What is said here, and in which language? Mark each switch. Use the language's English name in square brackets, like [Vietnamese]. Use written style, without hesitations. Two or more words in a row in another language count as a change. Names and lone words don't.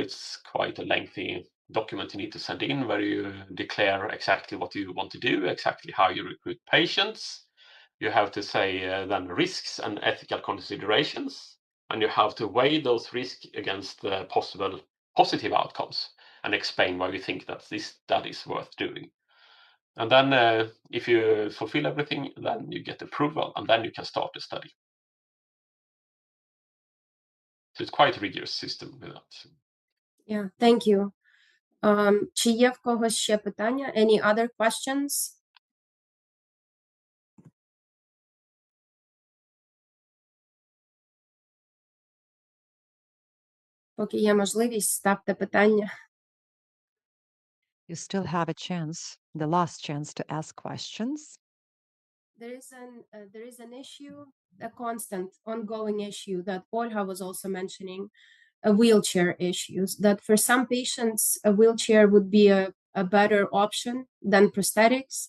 [English] It's quite a lengthy document you need to send in where you declare exactly what you want to do, exactly how you recruit patients, you have to say then risks and ethical considerations, and you have to weigh those risks against the possible positive outcomes and explain why we think that this study is worth doing. And then if you fulfill everything, then you get approval, and then you can start the study. So it's quite a rigorous system with that. Yeah, thank you. [Ukrainian] Чи є в когось ще питання? [English] Any other questions? [Ukrainian] Поки є можливість, ставте питання. [English] You still have a chance, the last chance to ask questions. There is an issue, a constant ongoing issue that Olga was also mentioning, wheelchair issues, that for some patients, a wheelchair would be a better option than prosthetics.